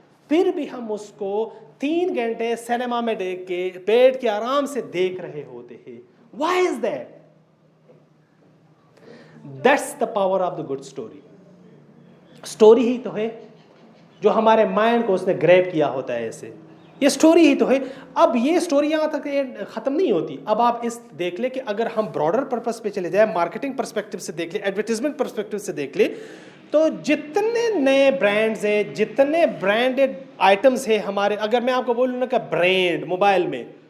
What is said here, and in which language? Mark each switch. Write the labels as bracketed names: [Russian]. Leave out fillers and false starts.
[Urdu] پھر بھی ہم اس کو 3 گھنٹے سینما میں دیکھ کے بیٹھ کے آرام سے دیکھ رہے ہوتے ہیں. [English] Why is that? That's the power of the good story. [Urdu] Story ہی تو ہے جو ہمارے مائنڈ کو اس نے گریب کیا ہوتا ہے ایسے, یہ سٹوری ہی تو ہے. اب یہ سٹوری یہاں تک ختم نہیں ہوتی. اب آپ اس دیکھ لیں کہ اگر ہم براڈر پرپس پہ چلے جائیں, مارکیٹنگ پرسپیکٹو سے دیکھ لیں, ایڈورٹیزمنٹ پرسپیکٹو سے دیکھ لیں, تو جتنے نئے برانڈز ہیں, جتنے برانڈڈ آئٹمز ہیں ہمارے, اگر میں آپ کو بولوں نا کہ برانڈ موبائل میں